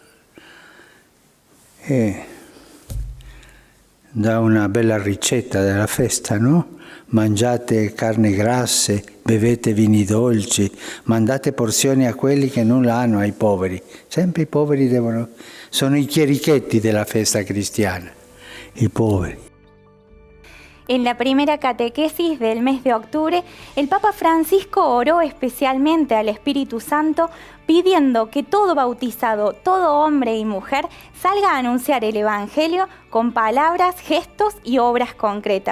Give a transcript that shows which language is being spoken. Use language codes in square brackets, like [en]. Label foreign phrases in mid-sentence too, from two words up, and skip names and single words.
[it] E dà una bella ricetta della festa, no? Mangiate carne grasse, bevete vini dolci, mandate porzioni a quelli che nulla hanno, ai poveri. Sempre i poveri sono i chierichetti della festa cristiana, i poveri. [es] En la primera catequesis del mes de octubre, el Papa Francisco oró especialmente al Espíritu Santo pidiendo que todo bautizado, todo hombre y mujer salga a anunciar el Evangelio con palabras, gestos y obras concretas.